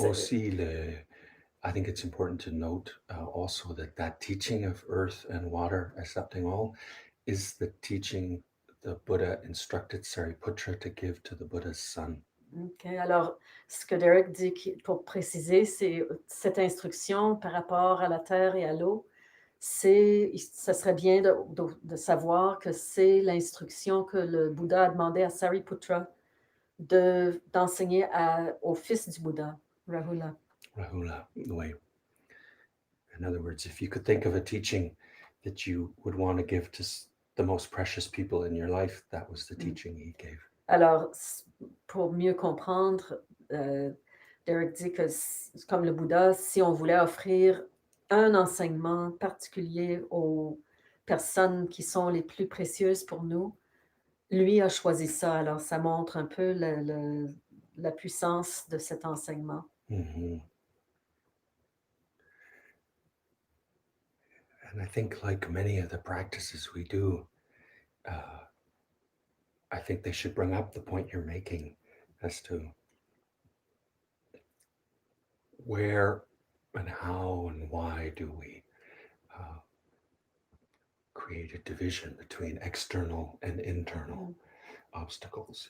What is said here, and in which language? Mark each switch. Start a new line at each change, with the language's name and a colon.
French: Aussi,
English: I think it's important to note also that teaching of earth and water accepting all is the teaching the Buddha instructed Sariptutra to give to the Buddha's son. OK.
French: Alors, ce que Derek dit, pour préciser, c'est cette instruction par rapport à la terre et à l'eau, ça serait bien de savoir que c'est l'instruction que le Bouddha a demandé à Sariptutra d'enseigner au fils du Bouddha, Rahula. Rahula, oui.
English: In other words, if you could think of a teaching that you would want to give to the most precious people in your life, that was the teaching he gave.
French: Alors, pour mieux comprendre, Derek dit que, comme le Bouddha, si on voulait offrir un enseignement particulier aux personnes qui sont les plus précieuses pour nous, lui a choisi ça. Alors, ça montre un peu la puissance de cet enseignement.
English: And I think, like many of the practices we do, I think they should bring up the point you're making as to where and how and why do we create a division between external and internal obstacles.